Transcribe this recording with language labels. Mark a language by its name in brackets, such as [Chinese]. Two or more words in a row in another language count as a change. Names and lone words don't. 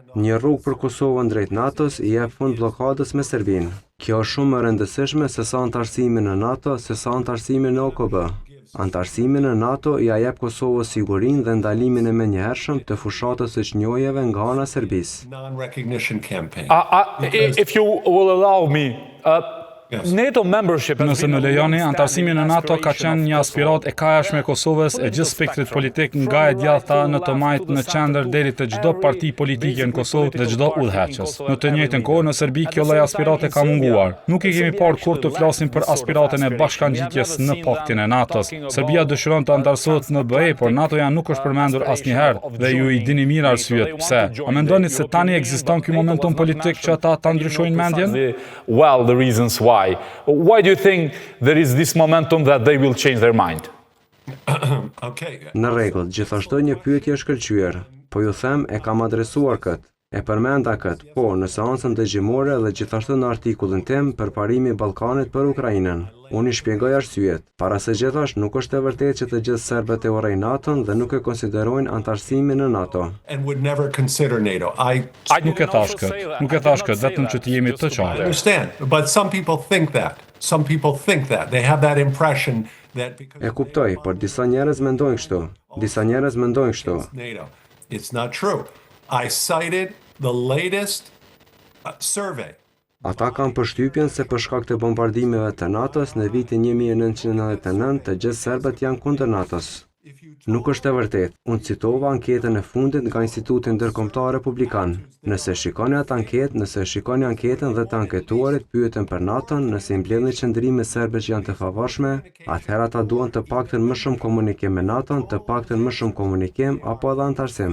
[Albanian] Një rrugë për Kosovën drejt NATO-s I jep fund bllokadës me Serbinë. Kjo është shumë më rëndësishme se sa antarësimi në NATO, se sa antarësimi në OKB. Antarësimi në NATO ja jep Kosovës sigurinë dhe ndalimin e menjëhershëm të fushatës së çnjojjeve nga ana e Serbisë. [English] If you will allow me, NATO membership. [Albanian] Nëse më lejoni, antarësimi në NATO ka qenë një aspirat e kajashme e Kosovës e gjithë spektrit politik nga e djatha në të majtë në qendër deri të çdo parti politike në Kosovë dhe çdo udhëheqës. Në të njëjtën kohë në Serbi kjo lloj aspirate ka munguar. Nuk I kemi parë kur të flasim për aspiratën e bashkangjitjes në paktin e NATO-s. Serbia dëshiron të antarësohet në BE, por NATO-ja nuk është përmendur asnjëherë dhe ju I dini mirë arsyet pse. A mendoni se tani ekziston ky momentum politik që ata ta ndryshojnë mendjen? [English] Well, the reasons why. Why do you think there is this momentum that they will change their mind? [Albanian] Në rregull, gjithashtu një pyetje është shkëlqyer, po ju them e kam adresuar këtë. E përmenda këtë, po, në seancën dëgjimore dhe gjithashtu në artikullin tim për parimi Ballkanit për Ukrainën. Unë I shpjegoj arsyet. Para së gjithash, nuk është e vërtetë që të gjithë serbët e urrejnë NATO-n dhe nuk e konsiderojnë antarësimin në NATO. Nuk e thash këtë, vetëm që të jemi të qartë. [English] But some people think that. Some people think that. They have that impression that because [Albanian] E kuptoj, por disa njerëz mendojnë kështu. [English] It's not true. I cited the latest survey. [Albanian] Ata kanë përshtypjen se për shkak të bombardimeve të NATO-s në vitin 1999 të gjithë serbët janë kundër NATO-s. Nuk është e vërtetë. Unë citova anketën e fundit nga Instituti Ndërkombëtar Republikan. Nëse shikoni anketën dhe të anketuarit pyeten për NATO-n, nëse I mbledhin qëndrime serbe që janë të favorshme, atëherë ata duan të paktën më shumë komunikim me NATO-n, të paktën më shumë komunikim apo edhe antarësim.